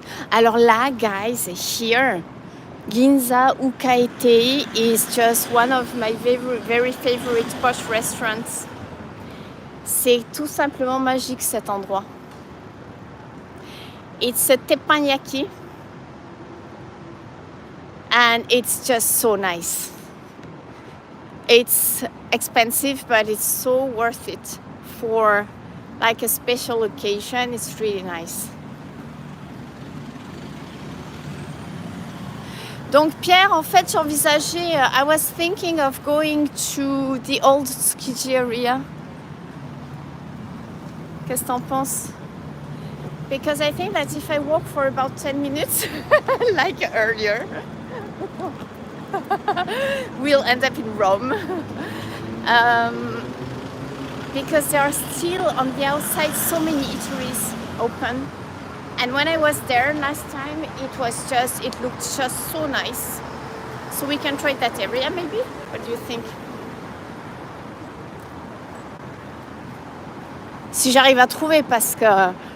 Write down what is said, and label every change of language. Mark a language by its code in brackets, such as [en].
[fr] Alors là, [en] guys, here, Ginza Ukaete is just one of my very favorite posh restaurants. [fr] C'est tout simplement magique cet endroit. [en] It's a teppanyaki. and it's just so nice. It's expensive, but it's so worth it for like a special occasion. It's really nice. [fr] Donc Pierre, en fait, j'envisageais, [en] I was thinking of going to the old Tsukiji area. [fr] Qu'est-ce que t'en penses? [en] Because I think that if I walk for about 10 minutes, like earlier, we'll end up in Rome. Because there are still on the outside so many eateries open. And when I was there last time, it looked just so nice. So we can try that area maybe? What do you think? [fr] Si j'arrive à trouver, parce que...